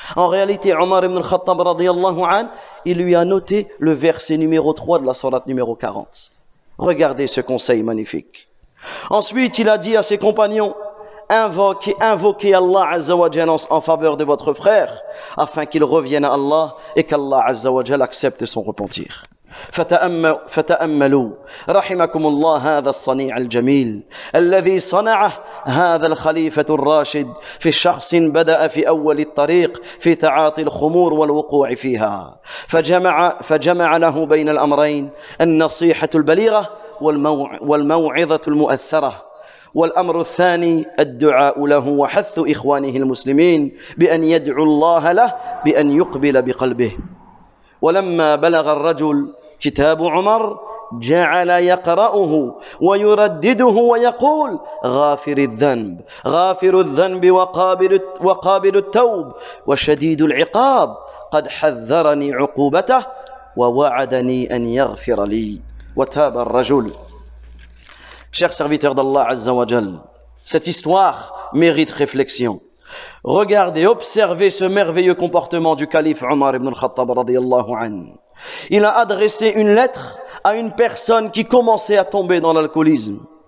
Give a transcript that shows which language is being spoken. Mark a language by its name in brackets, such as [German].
[French] En réalité, Omar ibn al-Khattab radiyallahu anhu, il lui a noté le verset numéro 3 de la sourate numéro 40. Regardez ce conseil magnifique. Ensuite, il a dit à ses compagnons: invoquez Allah Azza wa Jal en faveur de votre frère afin qu'il revienne à Allah et qu'Allah Azza wa Jal accepte son repentir. [Arabic] فتأملوا رحمكم الله هذا الصنيع الجميل الذي صنعه هذا الخليفة الراشد في شخص بدأ في أول الطريق في تعاطي الخمور والوقوع فيها، فجمع له بين الأمرين: النصيحة البليغة والموعظة المؤثرة. والأمر الثاني الدعاء له وحث إخوانه المسلمين بأن يدعوا الله له بأن يقبل بقلبه. ولما بلغ الرجل كتاب عمر جعل يقرأه ويردده ويقول: غافر الذنب وقابل التوب وشديد العقاب، قد حذرني عقوبته ووعدني أن يغفر لي. وتاب الرجل. [French] Chers serviteurs d'Allah Azza wa Jal, cette histoire mérite réflexion. Regardez, observez ce merveilleux comportement du calife Omar ibn al-Khattab radiyallahu anhu. Il a adressé une lettre à une personne qui commençait à tomber dans l'alcoolisme.